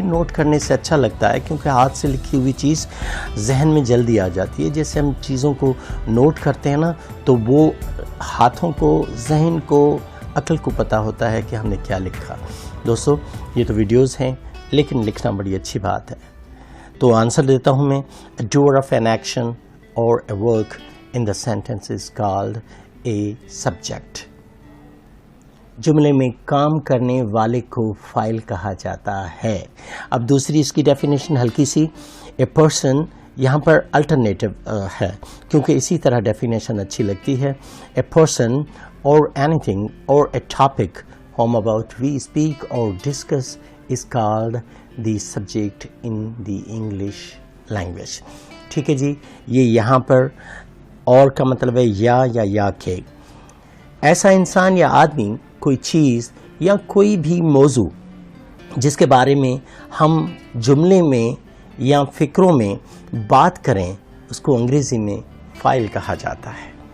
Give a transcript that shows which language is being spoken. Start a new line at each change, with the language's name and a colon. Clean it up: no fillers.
Urdu: Note کرنے سے اچھا لگتا ہے کیونکہ ہاتھ سے لکھی ہوئی چیز ذہن میں جلدی آ جاتی ہے. جیسے ہم چیزوں کو نوٹ کرتے ہیں نا تو وہ ہاتھوں کو، ذہن کو، عقل کو پتہ ہوتا ہے کہ ہم نے کیا لکھا. دوستو یہ تو ویڈیوز ہیں لیکن لکھنا بڑی اچھی بات ہے. تو آنسر دیتا ہوں میں.
English: A doer of an action or a work in the sentence is called a subject.
Urdu: جملے میں کام کرنے والے کو فائل کہا جاتا ہے. اب دوسری اس کی ڈیفینیشن ہلکی سی.
English: A person
Urdu: یہاں پر الٹرنیٹو ہے کیونکہ اسی طرح ڈیفینیشن اچھی لگتی ہے.
English: A person or anything or a topic whom about we speak or discuss is called the subject in the English language.
Urdu: ٹھیک ہے جی. یہ یہاں پر اور کا مطلب ہے یا کے. ایسا انسان یا آدمی، کوئی چیز یا کوئی بھی موضوع جس کے بارے میں ہم جملے میں یا فکروں میں بات کریں، اس کو انگریزی میں فائل کہا جاتا ہے.